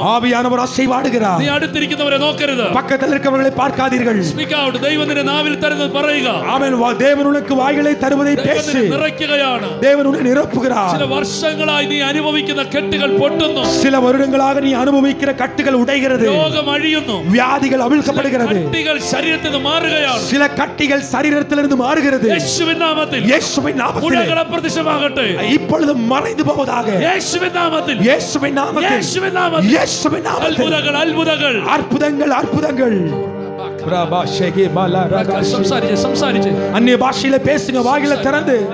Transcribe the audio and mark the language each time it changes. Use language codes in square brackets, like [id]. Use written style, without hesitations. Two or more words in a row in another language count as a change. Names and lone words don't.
[ta] ஆவியானவர் அசைவாடுகிறார். [ml] നീ അടുത്തിരിക്കുന്നവരെ നോക്കരുത്. [ta] பக்கத்தில் இருக்கிறவர்களை பார்க்காதீர்கள். [en] speak out. [ml] ദൈവം നിന്റെ നാവിൽ തരുന്നത് പറയുക. [ta] ஆமென். தேவன் உனக்கு வாய்களை தருவதை பேசு. [ml] നിറയ്ക്കുകയാണ്. [ta] தேவன் உன்னை நிரப்புகிறார். [ml] ചില വർഷങ്ങളായി നീ അനുഭവിക്കുന്ന കെട്ടുകൾ പൊട്ടുന്നു. [ta] சில வருடங்களாக நீ அனுபவிக்கிற கட்டுகள் உடைகிறது. [ml] രോഗം അഴിയുന്നു. [ta] வியாதிகள் அவிழ்க்கப்படுகிறது. [ml] കട്ടികൾ ശരീരത്തിൽ നിന്ന് മാറുകയാണ്. [ta] சில கட்டிகள் சரீரத்திலிருந்து மாறுகிறது. [ml] യേശുവിൻ നാമത്തിൽ, [ta] இயேசுவின் நாமத்தில் [ml] മുഴകൾ അപ്രത്യക്ഷമാകട്ടെ. [ta] இப்பொழுது மறைந்து போவதாக. [ml] യേശുവിൻ നാമത്തിൽ, [ta] இயேசுவின் நாமத்தில், [ml] യേശുവിൻ നാമത്തിൽ, [ta] இயேசுவின் நாமத்தில். [ml] അത്ഭുതങ്ങൾ, അത്ഭുതങ്ങൾ, [ta] அற்புதங்கள், அற்புதங்கள். [ml] സംസാരിച്ച്, സംസാരിച്ച്. [ta] அந்நிய பாஷையில பேசுங்க, வாயில திறந்து.